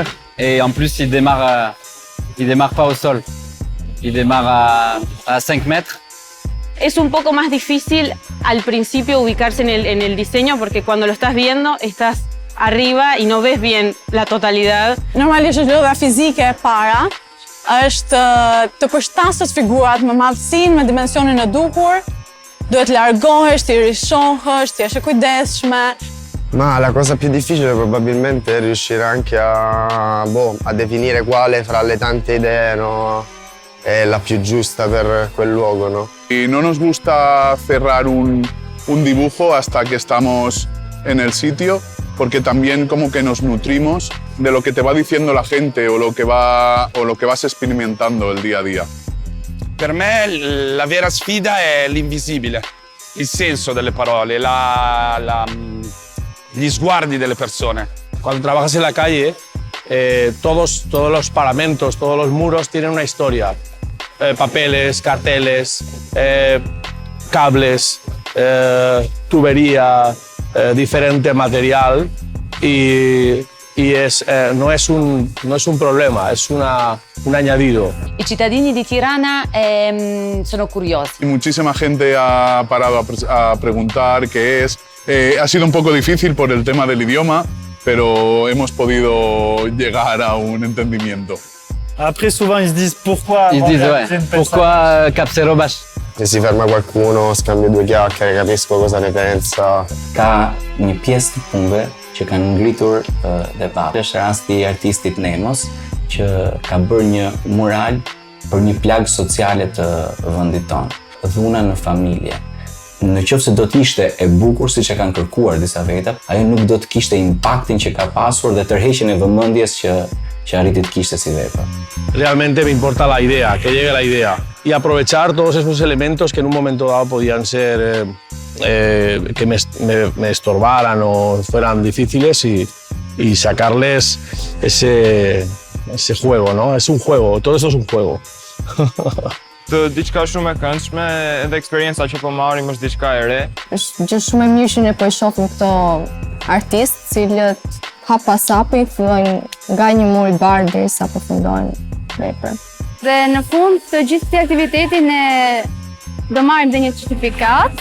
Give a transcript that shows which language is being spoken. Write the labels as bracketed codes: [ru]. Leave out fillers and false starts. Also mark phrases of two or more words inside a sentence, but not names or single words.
[fr] Et en plus, il démarre pas au sol. Il démarre à 5 mètres. [es] Es un poco más difícil al principio ubicarse en el diseño porque cuando lo estás viendo estás arriba y no ves bien la totalidad. [sq] Normalisht lodha fizike e para është të përshtatës figurat me madhësinë, me dimensionin e duhur. Duhet largohesh, ti rishohesh, ti jesh e kujdesshme. [it] Ma la cosa più difficile probabilmente è riuscire anche a definire quale fra le tante idee, no, è la più giusta per quel luogo, no? [es] Y no nos gusta cerrar un dibujo hasta que estamos en el sitio, porque también como que nos nutrimos de lo que te va diciendo la gente o lo que vas experimentando el día a día. [it] Per me la vera sfida è l'invisibile, il senso delle parole, gli sguardi delle persone. [es] Cuando trabajas en la calle, todos los paramentos, todos los muros tienen una historia. Papeles, carteles, cables, tubería, diferente material y no es un problema, es un añadido. [it] I cittadini di Tirana sono curiosi. [es] Y muchísima gente ha parado a preguntar qué es. Ha sido un poco difícil por el tema del idioma, pero hemos podido llegar a un entendimiento. [fr] Après, souvent, ils se disent pourquoi. Ils disent ouais, pourquoi Capserobash? [it] Se si ferma qualcuno, scambio due chiacchiere, capisco cosa ne pensa. [sq] Ka një pjesë të punëve që kanë ngritur dhe pa. Është rasti i artistit Nemos, që ka bërë një mural për një plagë sociale të vendit tonë, dhuna në familje. Në qoftë se do të ishte e bukur siç e kanë kërkuar disa veta, ajo nuk do të kishte impaktin që ka pasur dhe tërheqjen e vëmendjes që arriti të kishte si vepër. [es] Realmente me importa la idea, que llegue la idea y aprovechar todos esos elementos que en un momento dado podían ser que me estorbaran o fueran difíciles y sacarles ese juego, ¿no? Es un juego, todo eso es un juego. [sq] Të diçka shumë e këndshme edhe eksperienca që po marrim është diçka e re. Është gjë shumë e mirë që ne po i shohim këto artistë, cilët hap pas hapi fillojnë nga një mur i bardhë derisa përfundojnë veprën. Dhe në fund të gjithë këtij aktiviteti ne do marrim dhe një certificat.